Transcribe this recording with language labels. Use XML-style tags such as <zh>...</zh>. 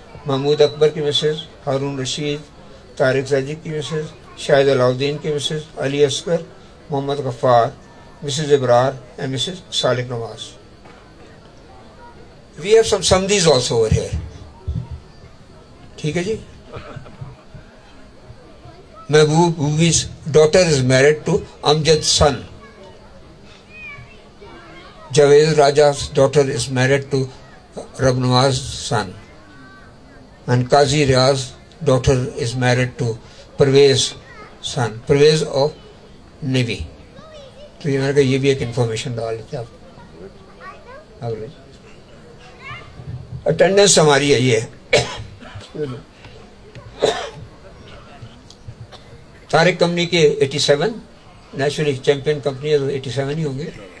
<ur>محمود اکبر کی مسز، ہارون رشید، طارق زیدی کی مسز، شاہد علاؤالدین کی Mrs, Ali Asghar, Muhammad Ghaffar, Mrs Abrar and Mrs Salik Nawaz.</ur> <en>We have some سمدیز also over here.</en> <ur>ٹھیک ہے جی.</ur> <en>Mehboob whose daughter is married to Amjad's son. Javed Raja's daughter is married to Rabnawaz's son. And Qazi Riaz's daughter is married to Parvez son. Parvez of Navy.</en> <ur>تو یہ میں نے کہا یہ بھی ایک انفارمیشن ڈال لیتے آپ. اٹینڈنس ہماری ہے یہ. طارق کمپنی کے 87، نیچرلی چیمپئن کمپنی ہے تو 87 ہی ہوں گے.</ur>